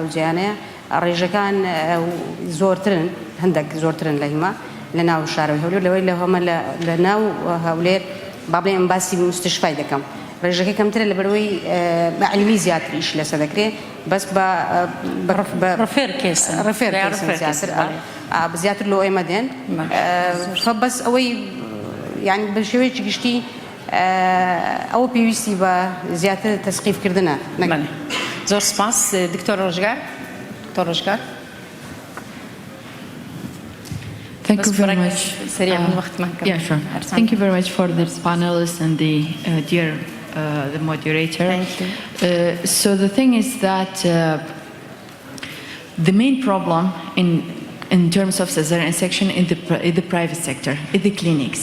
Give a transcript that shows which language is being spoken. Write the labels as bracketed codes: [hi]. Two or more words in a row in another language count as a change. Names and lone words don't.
[ckb] و جیانەیە ڕێژەکان زۆرترن هەندێک زۆرترن لە هیما لە ناو شارەوەی هەولێر لەوەی لە هەمە لە ناو هەولێر با بڵێن باسی مستەشفای دەکەم ڕێژەکە کەمترە لەبەرەوەی علمی زیاتریش لەسەر دەکرێت بەس بە ڕفێر زیاتر لۆ ئێمە دێن بەس ئەوەی یعنی بە شێوەیەکی گشتی ئەوە پێویستی بە زیاتر تەسقیفکردنە. زۆر سپاس دکتۆر ڕۆژگار. دکتۆر ڕۆژگار. [en] Thank you very much. Yeah, sure. Thank you very much for this panelists and the dear the moderator. Thank you. So the thing is that the main problem in terms of cesarean section in the private sector, in the clinics.